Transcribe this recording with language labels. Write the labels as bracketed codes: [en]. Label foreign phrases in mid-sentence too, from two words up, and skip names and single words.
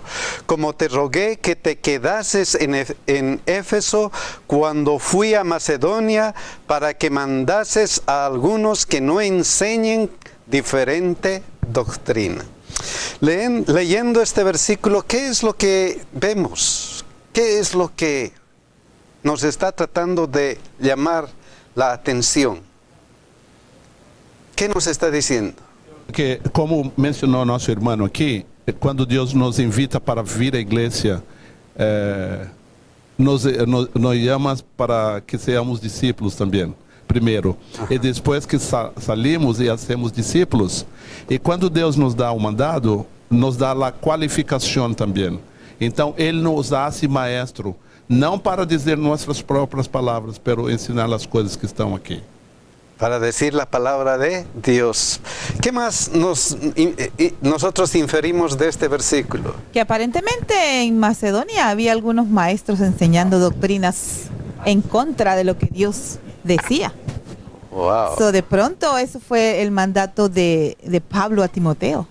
[es] Como te rogué que te quedases en Éfeso cuando fui a Macedonia, para que mandases a algunos que no enseñen diferente doctrina. Leyendo este versículo, ¿qué es lo que vemos? ¿Qué es lo que nos está tratando de llamar la atención? ¿Qué nos está diciendo? [pt] Que, como mencionou nosso irmão aqui, quando Deus nos invita para vir à igreja, nos chama para que sejamos discípulos também, primeiro. E depois que [es] salimos e hacemos discípulos, [pt] e quando Deus nos dá o mandado, nos dá a qualificação também. Então, Ele [es] nos hace maestro, [pt] não para dizer nossas próprias palavras, pero ensinar as coisas que estão aqui. [es] Para decir la palabra de Dios. ¿Qué más nosotros inferimos de este versículo? Que aparentemente en Macedonia había algunos maestros enseñando doctrinas en contra de lo que Dios decía. Wow. So, de pronto eso fue el mandato de Pablo a Timoteo.